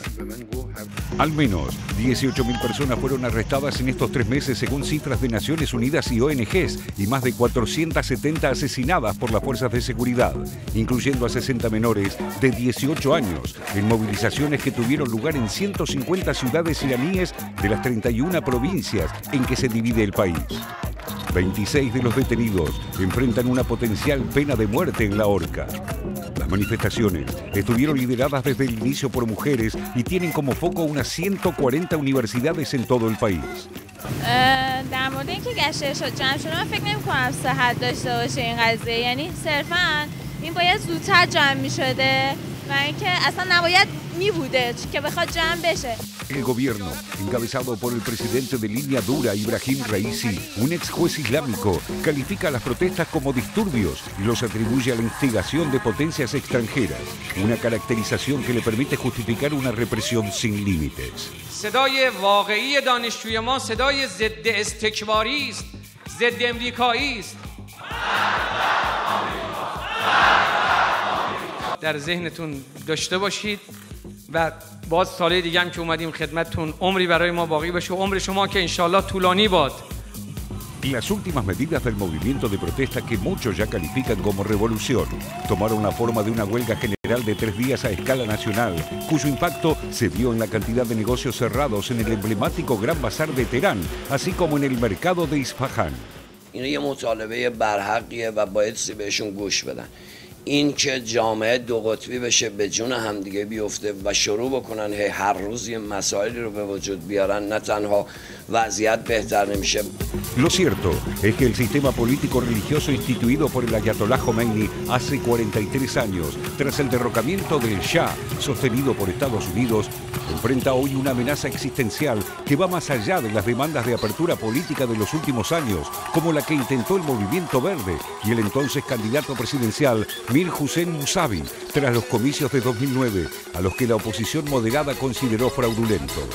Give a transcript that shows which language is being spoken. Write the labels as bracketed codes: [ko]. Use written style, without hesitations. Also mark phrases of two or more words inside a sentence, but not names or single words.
[es] Al menos 18.000 personas fueron arrestadas en estos 3 meses según cifras de Naciones Unidas y ONGs y más de 470 asesinadas por las fuerzas de seguridad, incluyendo a 60 menores de 18 años en movilizaciones que tuvieron lugar en 150 ciudades iraníes de las 31 provincias en que se divide el país. 26 de los detenidos enfrentan una potencial pena de muerte en la horca. Las manifestaciones estuvieron lideradas desde el inicio por mujeres y tienen como foco unas 140 universidades en todo el país. [fa] در مورد اینکه گشتش جمع شده من فکر نمی‌کنم صحت داشته باشه این قضیه، یعنی صرفاً این باید زودتر جمع می‌شده و اینکه اصلا نباید می‌بوده که بخواد جمع بشه. [es] El gobierno, encabezado por el presidente de línea dura Ibrahim Raisi, un ex juez islámico, califica las protestas como disturbios y los atribuye a la instigación de potencias extranjeras, una caracterización que le permite justificar una represión sin límites. [fa] صدای واقعی دانشجوی ما صدای ضد استکباری است، ضد امریکایی است. در ذهنتون داشته باشید و باز سال دیگه هم که اومدیم خدمتتون عمری برای ما باقی بشه و عمر شما که انشالله طولانی باد. [es] Las últimas medidas del movimiento de protesta que muchos ya califican como revolución tomaron la forma de una huelga general de 3 días a escala nacional, cuyo impacto se vio en la cantidad de negocios cerrados en el emblemático Gran Bazar de Teherán, así como en el mercado de Isfahan. [fa] اینا یه مطالبه برحقیه و باید بهشون گوش بدن. این که جامعه دو قطبی بشه، به جون همدیگه بیفته و شروع بکنن هر روز یه مسائلی رو به وجود بیارن، نه تنها وضعیت بهتر نمیشه. [es] Lo cierto es que el sistema político religioso instituido por el ayatolá Khomeini hace 43 años, tras el derrocamiento del Shah, sostenido por Estados Unidos, enfrenta hoy una amenaza existencial que va más allá de las demandas de apertura política de los últimos años, como la que intentó el Movimiento Verde y el entonces candidato presidencial Mir Hussein Mousavi, tras los comicios de 2009, a los que la oposición moderada consideró fraudulentos.